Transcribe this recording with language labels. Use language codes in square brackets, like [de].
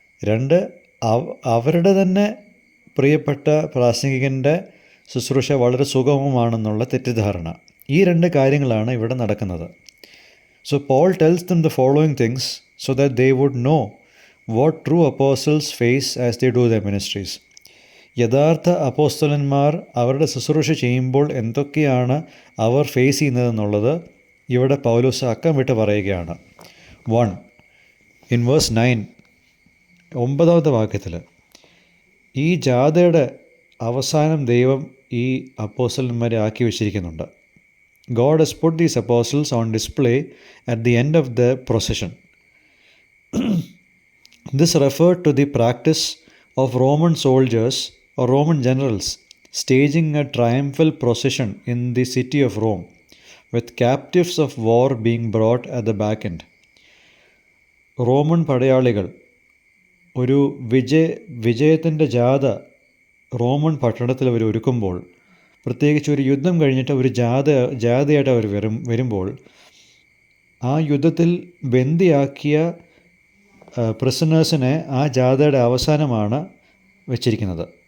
[ml] 2, അവരുടെ തന്നെ പ്രിയപ്പെട്ട പ്രാസംഗികൻ്റെ ശുശ്രൂഷ വളരെ സുഗമമാണെന്നുള്ള തെറ്റിദ്ധാരണ. ഈ 2 കാര്യങ്ങളാണ് ഇവിടെ നടക്കുന്നത്. [en] So Paul tells them the following things so that they would know what true apostles face as they do their ministries. [ml] യഥാർത്ഥ അപ്പോസ്തലന്മാർ അവരുടെ ശുശ്രൂഷ ചെയ്യുമ്പോൾ എന്തൊക്കെയാണ് അവർ ഫേസ് ചെയ്യുന്നതെന്നുള്ളത് ഇവിടെ പൗലോസ് അക്കം വിട്ട് പറയുകയാണ്. [en] 1, in verse 9, [ml] 9-ാമത്തെ വാക്യത്തിൽ, ഈ ജാഥയുടെ അവസാനം ദൈവം ഈ അപ്പോസ്തലന്മാരെ ആക്കി വെച്ചിരിക്കുന്നുണ്ട്. [en] God has put these apostles on display at the end of the procession. This referred to the practice of Roman soldiers or Roman generals staging a triumphal procession in the city of Rome, with captives of war being brought at the back end. [ml] Roman പടയാളികൾ ഒരു വിജയത്തിൻ്റെ ജാഥ Roman പട്ടണത്തിൽ അവർ ഒരുക്കുമ്പോൾ, പ്രത്യേകിച്ച് ഒരു യുദ്ധം കഴിഞ്ഞിട്ട് ഒരു ജാഥയായിട്ട് അവർ വരുമ്പോൾ, ആ യുദ്ധത്തിൽ ബന്ദിയാക്കിയ പ്രിസണേഴ്സിനെ ആ ജാഥയുടെ അവസാനമാണ് വെച്ചിരിക്കുന്നത്.